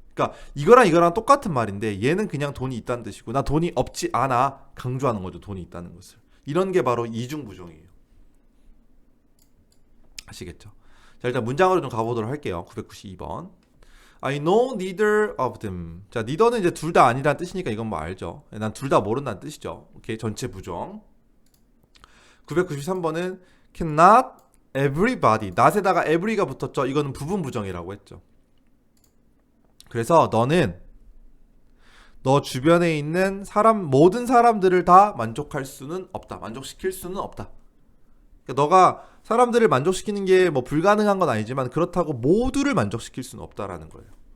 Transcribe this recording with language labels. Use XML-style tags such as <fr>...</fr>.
<ko>그러니까 이거랑 똑같은 말인데 얘는 그냥 돈이 있다는 뜻이고 나 돈이 없지 않아 강조하는 거죠. 돈이 있다는 것을. 이런 게 바로 이중부정이에요. 아시겠죠? 자, 일단 문장으로 좀 가보도록 할게요. 992번.</ko> <en>I know neither of them.</en> <ko>자, neither는 이제 둘 다 아니라는 뜻이니까 이건 뭐 알죠. 난 둘 다 모른다는 뜻이죠. 오케이, 전체 부정. 993번은</ko> <en>cannot everybody.</en> <ko>not에다가 every가 붙었죠. 이거는 부분 부정이라고 했죠. 그래서 너는 너 주변에 있는 모든 사람들을 다 만족할 수는 없다. 만족시킬 수는 없다. 그러니까 너가 사람들을 만족시키는 게 뭐 불가능한 건 아니지만 그렇다고 모두를 만족시킬 수는 없다라는 거예요.</ko>